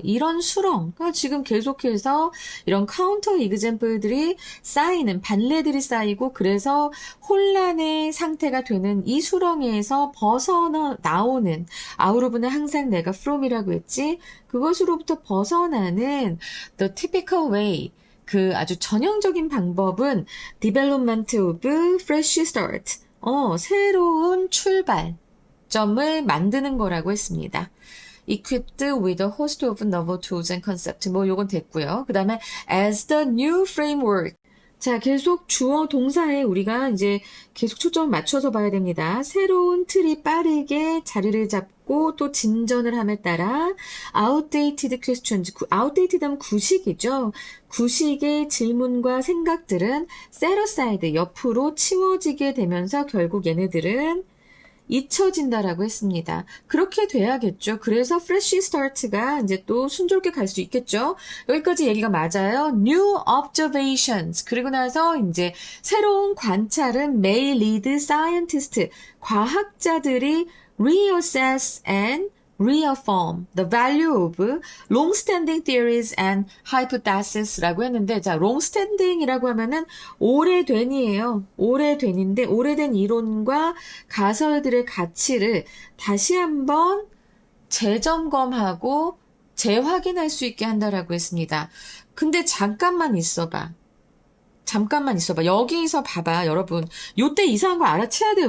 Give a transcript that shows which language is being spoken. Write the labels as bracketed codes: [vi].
[ko] 이런 수렁, 지금 계속해서 이런 카운터 이그젬플들이 쌓이는, 반례들이 쌓이고 그래서 혼란의 상태가 되는 이 수렁에서 벗어나오는, 아우르브는 항상 내가 from이라고 했지, 그것으로부터 벗어나는 [en] the typical way, [ko] 그 아주 전형적인 방법은 [en] development of fresh start, [ko] 새로운 출발, 점을 만드는 거라고 했습니다. [en] Equipped with a host of novel tools and concepts. [ko] 요건 됐고요. 그 다음에 [en] as the new framework. [ko] 자, 계속 주어 동사에 우리가 이제 계속 초점을 맞춰서 봐야 됩니다. 새로운 틀이 빠르게 자리를 잡고 또 진전을 함에 따라 [en] outdated questions. [ko] outdated 하면 구식이죠. 구식의 질문과 생각들은 [en] set aside, [ko] 옆으로 치워지게 되면서 결국 얘네들은 잊혀진다라고 했습니다. 그렇게 돼야겠죠. 그래서 fresh start가 이제 또 순조롭게 갈 수 있겠죠. 여기까지 얘기가 맞아요. [en] New observations. [ko] 그리고 나서 이제 새로운 관찰은 [en] may lead scientists. [ko] 과학자들이 [en] reassess and reaffirm the value of long-standing theories and hypotheses라고 [ko] 했는데, 자, long-standing이라고 하면은 오래된이에요. 오래된인데, 오래된 이론과 가설들의 가치를 다시 한번 재점검하고 재확인할 수 있게 한다라고 했습니다. 근데 잠깐만 있어봐. 잠깐만 있어봐. 여기서 봐봐, 여러분. 요때 이상한 거 알아채야 돼요.